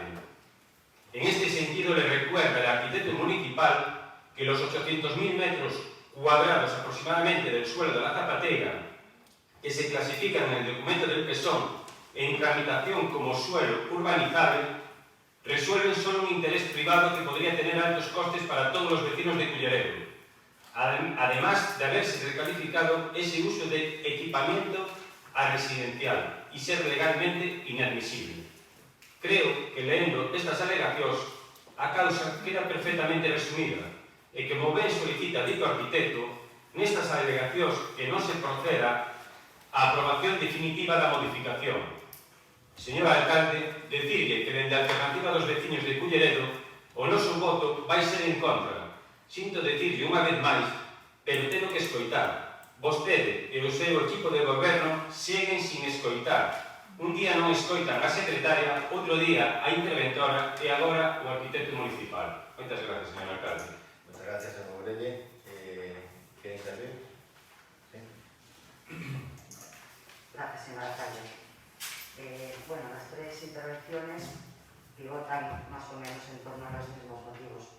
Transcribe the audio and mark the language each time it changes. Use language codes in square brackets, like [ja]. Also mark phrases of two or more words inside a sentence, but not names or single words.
[es] En este sentido, le recuerda el arquitecto municipal que los 800.000 metros cuadrados aproximadamente del suelo de la Zapatera, que se clasifican en el documento del PSON en tramitación como suelo urbanizable, resuelven solo un interés privado que podría tener altos costes para todos los vecinos de Culleredo, además de haberse recalificado ese uso de equipamiento a residencial y ser legalmente inadmisible. [gl] Creo que lendo estas alegacións a causa queda perfectamente resumida e que, como ben solicita dito arquitecto, nestas alegacións que non se proceda a aprobación definitiva da modificación. Señor alcalde, decirle que dende a alternativa dos veciños de Culleredo o noso voto vai ser en contra. Sinto decirle unha vez máis, pero teño que escoitar. Vostede e o seu equipo de goberno seguen sin escoitar. Un día non escoitan a secretaria, outro día a interventora e agora o arquitecto municipal. Moitas gracias, señor alcalde. [es] Muchas gracias, señor Morelle. ¿Quiere intervenir? ¿Sí? Gracias, señor alcalde. Bueno, las tres intervenciones pivotan más o menos en torno a los mismos motivos.